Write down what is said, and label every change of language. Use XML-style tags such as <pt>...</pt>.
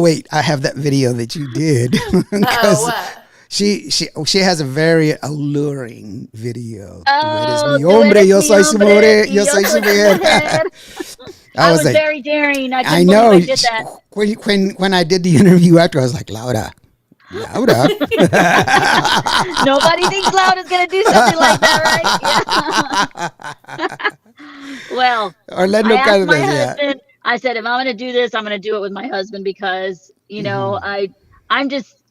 <en>Wait, I have that video that you did. What? She has a very alluring video. Oh,</en> <es>mi hombre, yo soy su mujer, yo soy su mujer.</es> <en>I was like, very daring. I know. I did that. When I did the interview after, I was like, Laura. Nobody thinks Laura's going to do something like that, right? Yeah. Well, Orlando I asked my Cardenas, yeah. husband. I said, if I'm going to do this, I'm going to do it with my husband because I'm just.</en>